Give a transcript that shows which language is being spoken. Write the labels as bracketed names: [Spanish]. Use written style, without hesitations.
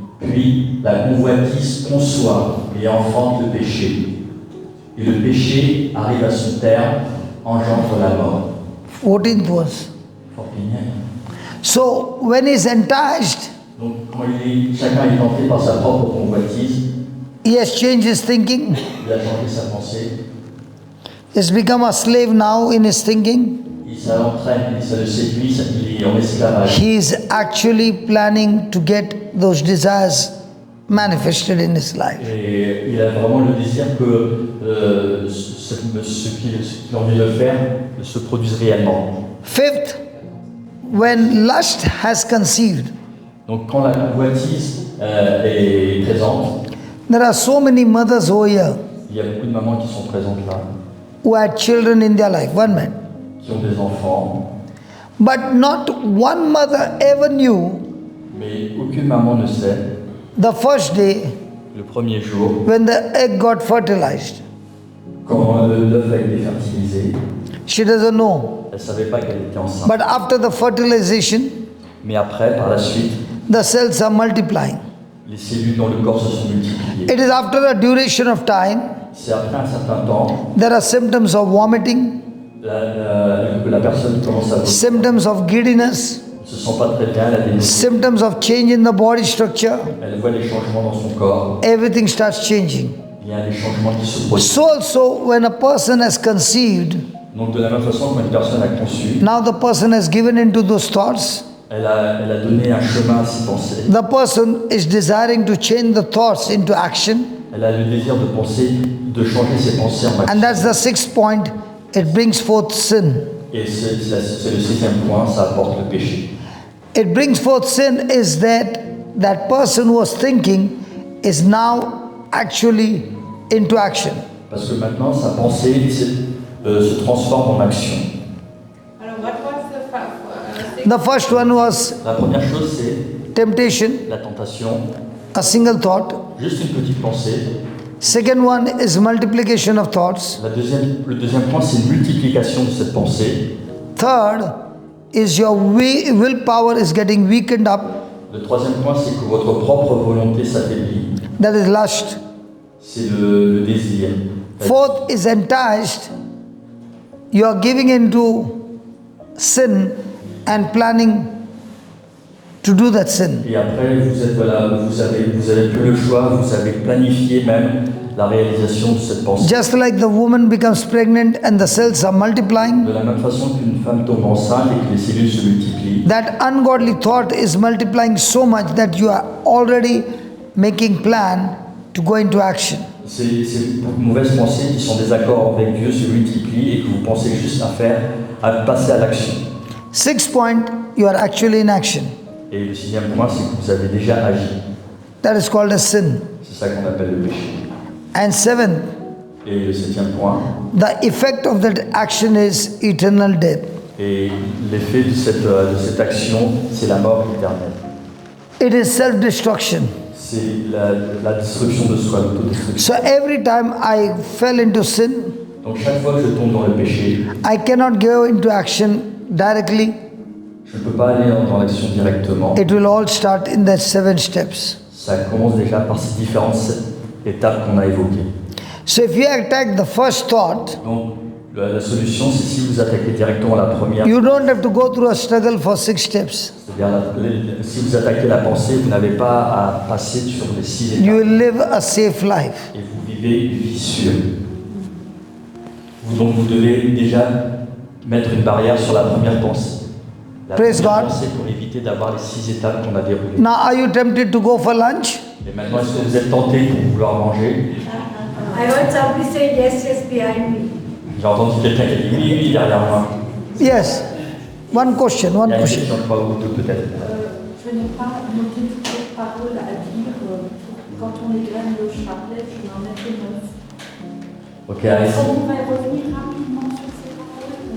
[French] Puis, la convoitise conçoit et enfante le péché. Et le péché arrive à son terme, engendre la mort. [English] 14th verse. So when he's enticed, [French] Donc, quand chacun est tenté par sa propre convoitise, [English] he has changed his thinking. [French] il a changé sa pensée, [English] He's become a slave now in his thinking. [French] ça l'entraîne, ça le séduit, il est en esclavage. [English] He is actually planning to get those desires manifested in his life. [French] Et il a vraiment le désir que ce qu'il a envie de faire se produise réellement. [English] Fifth, when lust has conceived, [French] Donc quand la convoitise est présente, [English] there are so many mothers over here [French] il y a beaucoup de mamans qui sont présentes là, [English] who had children in their life, one man. [French] qui ont des enfants, [English] But not one mother ever knew [French] mais aucune maman ne sait, [English] the first day [French] le premier jour, [English] when the egg got fertilized. [French] quand l'œuf a été fertilisé, [English] She doesn't know. [French] elle ne savait pas qu'elle était enceinte. [English] But after the fertilization, [French] Mais après, par la suite, [English] the cells are multiplying. [French] les cellules dans le corps se sont multipliées. [English] It is after a duration of time, [French] C'est après un certain temps [English] there are symptoms of vomiting, [French] que la personne commence à vomir. [English] symptoms of giddiness, [French] Elle ne se sent pas très bien, elle a des [English] symptoms of change in the body structure. [French] elle voit les changements dans son corps. [English] Everything starts changing. [French] Il y a des changements qui se produisent. [English] So also, when a person has conceived, [French] Donc de la même façon, quand une personne a conçu, [English] now the person has given into those thoughts. [French] elle a donné un chemin à ses pensées. [English] The person is desiring to change the thoughts into action. [French] Elle a le désir de penser, de changer ses pensées en [English] And [French] action. [English] that's the sixth point. It brings forth sin. [French] Et c'est le 6e point, ça apporte le péché. [English] It brings forth sin is that that person who was thinking is now actually into action. [French] Parce que maintenant, sa pensée se transforme en action. [English] Alors, what was the The first one was [French] La première chose, c'est [English] temptation, [French] la tentation, [English] a single thought. [French] juste une petite pensée. [English] Second one is multiplication of thoughts. [French] Le deuxième point, c'est une multiplication de cette pensée. [English] Third is your willpower is getting weakened up. [French] Le troisième point, c'est que votre propre volonté s'affaiblit. [English] That is lust. [French] C'est le désir. [English] Fourth is enticed. You are giving into sin and planning to do that sin. [French] Et après, vous avez plus le choix, vous avez planifié même la réalisation de cette pensée. [English] Just like the woman becomes pregnant and the cells are multiplying, [French] De la même façon qu'une femme tombe enceinte et que les cellules se multiplient, [English] that ungodly thought is multiplying so much that you are already making plan to go into action. [French] ces mauvaises pensées qui sont en désaccord avec Dieu se multiplient et que vous pensez juste à passer à l'action. [English] Sixth point, you are actually in action. [French] Et le 6e point, c'est que vous avez déjà agi. [English] That is called as sin. [French] C'est ça qu'on appelle le péché. [English] And seventh, [French] Et le 7e point, [English] the effect of that action is eternal death. [French] et l'effet de cette action, c'est la mort éternelle. [English] It is self-destruction. [French] C'est la destruction de soi, l'autodestruction. [English] So every time I fell into sin, [French] Donc chaque fois que je tombe dans le péché, [English] I cannot go into action directly. [French] je ne peux pas aller dans l'action directement. [English] It will all start in the 7 steps. [French] Ça commence déjà par ces différentes étapes qu'on a évoquées. [English] So if you attack the first thought, [French] Donc la solution, c'est si vous attaquez directement la première, [English] you don't have to go through a struggle for 6 steps. [French] c'est-à-dire si vous attaquez la pensée, vous n'avez pas à passer sur les 6 étapes. [English] You will live a safe life. [French] Et vous vivez une vie sûre. Donc vous devez déjà mettre une barrière sur la première pensée. La [English] Praise [French] première [English] God. [French] pensée pour éviter d'avoir les 6 étapes qu'on a déroulées. [English] Now are you tempted to go for lunch? [French] Et maintenant, est-ce que vous êtes tenté pour vouloir manger? [English] I heard somebody say yes, yes behind me. [French] J'ai entendu quelqu'un qui a dit oui, oui, derrière moi. [English] Yes. One question, [French] Il y [English] one [French] a une [English] question. [French] question, je crois, ou deux peut-être. Je n'ai pas noté toutes les paroles à dire quand on égrène le chapelet, je n'en ai que 9. Ok, Est-ce allez-y. qu'on va revenir rapidement sur ces paroles